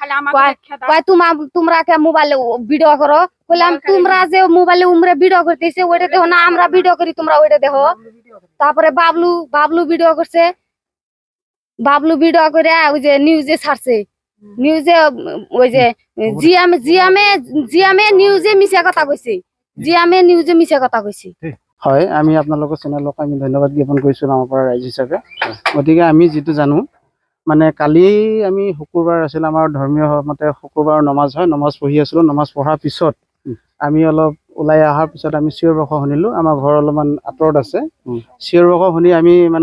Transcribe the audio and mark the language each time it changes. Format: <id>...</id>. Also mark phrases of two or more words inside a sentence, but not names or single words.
<bn>তোমরা কে মোবাইলে ভিডিও করো বললাম তোমরা যে মোবাইলে উমরে ভিডিও করতেছে ওইটা দেখো না আমরা ভিডিও করি তোমরা ওইটা দেখো তারপরে বাবলু ভিডিও করছে বাবলু ভিডিও করে ওই যে নিউজে ছাড়ছে নিউজে ওই যে জিএমে নিউজে মিছা কথা কইছে জিএমে নিউজে মিছা কথা কইছে</bn> <as>হয় আমি আপোনালোকৰ চেনেলক আমি ধন্যবাদ জ্ঞাপন কৰিছোঁ আমাৰ পৰা ৰাইজ হিচাপে গতিকে আমি যিটো জানো মানে কালি আমি শুক্ৰবাৰ আছিল আমাৰ ধৰ্মীয় মতে শুক্ৰবাৰ নমাজ হয় নমাজ পঢ়ি আছিলোঁ নমাজ পঢ়াৰ পিছত আমি অলপ ওলাই অহাৰ পিছত আমি চিঞৰ বাখৰ শুনিলোঁ আমাৰ ঘৰ অলপমান আঁতৰত আছে চিঞৰ বাখৰ শুনি আমি মানে</as>